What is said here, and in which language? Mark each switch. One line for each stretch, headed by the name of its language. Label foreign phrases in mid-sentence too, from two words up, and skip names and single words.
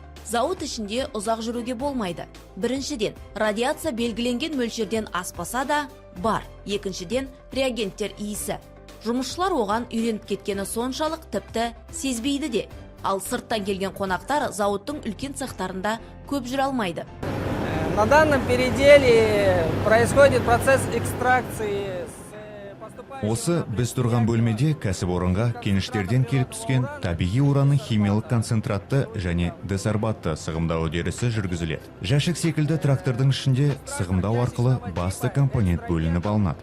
Kazakh: Зауыт ішінде ұзақ жүруге болмайды. Біріншіден, радиация белгіленген мөлшерден аспаса да бар. Екіншіден, реагенттер иісі. Жұмысшылар оған үйреніп кеткені соншалық тіпті сезбейді де. Ал сырттан келген қонақтар зауыттың үлкен цехтарында көп жүре алмайды.
Russian: На данном переделе происходит процесс экстракции.
Kazakh: Осы біз тұрған бөлмеде кәсіпорынға кеніштерден келіп түскен табиғи уранның химиялық концентратты және десорбатты сығымдау үдерісі жүргізіледі. Жәшік секілді трактордың ішінде сығымдау арқылы басты компонент бөлініп алынады.